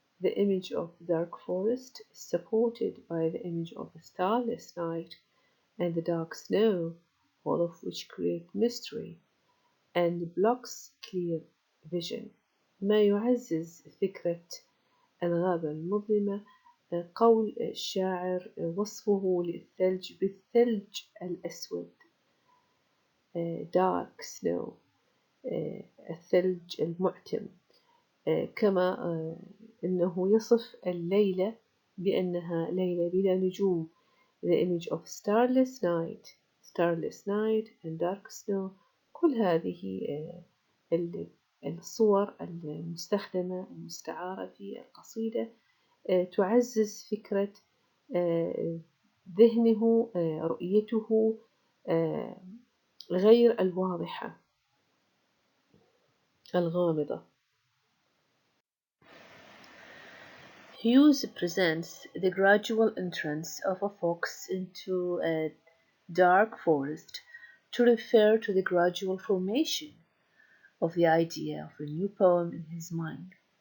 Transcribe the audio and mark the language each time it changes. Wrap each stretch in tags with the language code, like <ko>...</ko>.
<en>The image of the dark forest is supported by the image of the starless night and the dark snow, all of which create mystery and blocks clear vision.</en> <ar>ما يعزز فكرة الغابة المظلمة قول الشاعر وصفه للثلج بالثلج الأسود</ar> <en>dark snow</en> <ar>الثلج المعتم كما أنه يصف الليلة بأنها ليلة بلا نجوم</ar> <en>the image of starless night and dark snow.</en> <ar>كل هذه الصور المستخدمة المستعارة في القصيدة تعزز فكرة ذهنه رؤيته غير الواضحة الغامضة.</ar> <en>Hughes presents the gradual entrance of a fox into a dark forest to refer to the gradual formation of the idea of a new poem in his mind.</en>